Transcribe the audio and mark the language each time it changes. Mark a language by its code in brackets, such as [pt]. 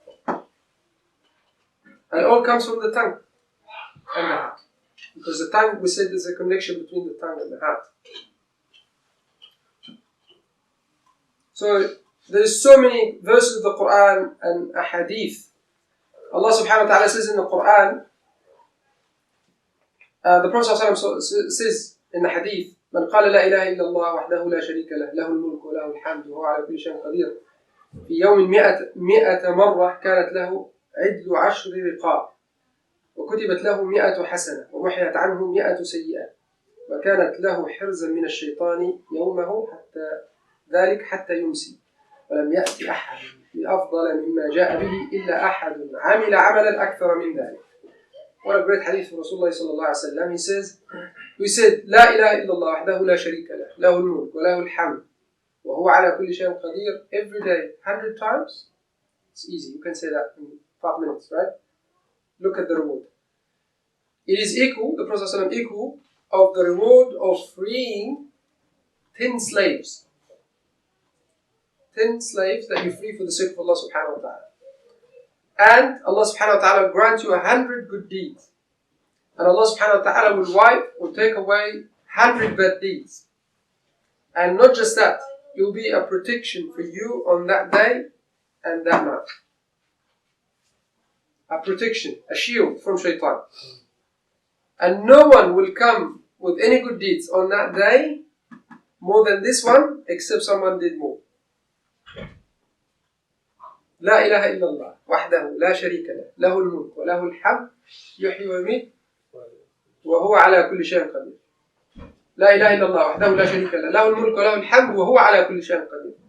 [en] And it all comes from the tongue and the heart. Because the tongue, we said there's a connection between the tongue and the heart. So there's so many verses of the Quran and a hadith. Allah subhanahu wa ta'ala says in the Quran, the Prophet says in the hadith, [ar] من قال لا إله إلا الله وحده لا شريك له له الملك وله الحمد وهو على كل شيء قدير في يوم 100 مرة كانت له عدل 10 رقاب وكتبت له 100 حسنة ومحيت عنه 100 سيئة وكانت له حرزا من الشيطان يومه حتى يمسي ولم يأتي أحد بأفضل مما جاء به إلا أحد عمل عملا أكثر من ذلك. [en] What a great hadith from Rasulullah sallallahu alaihi wasallam. He says, we said, [ar] لا إله إلا الله وحده لا شريك له له الملك وله الحمد وهو على كل شيء قدير [en] every day 100 times. It's easy. You can say that in 5 minutes, right? Look at the reward. It is equal, the Prophet sallallahu alaihi wasallam, equal of the reward of freeing 10 slaves. 10 slaves that you free for the sake of Allah subhanahu wa ta'ala. And Allah subhanahu wa ta'ala will grant you 100 good deeds. And Allah subhanahu wa ta'ala will take away 100 bad deeds. And not just that, it will be a protection for you on that day and that night. A protection, a shield from shaitan. And no one will come with any good deeds on that day more than this one, except someone did more. [ar] لا إله إلا الله وحده لا شريك له له الملك وله الحمد يحيي ويميت وهو على كل شيء قدير. لا إله إلا الله وحده لا شريك له له الملك وله الحمد وهو على كل شيء قدير.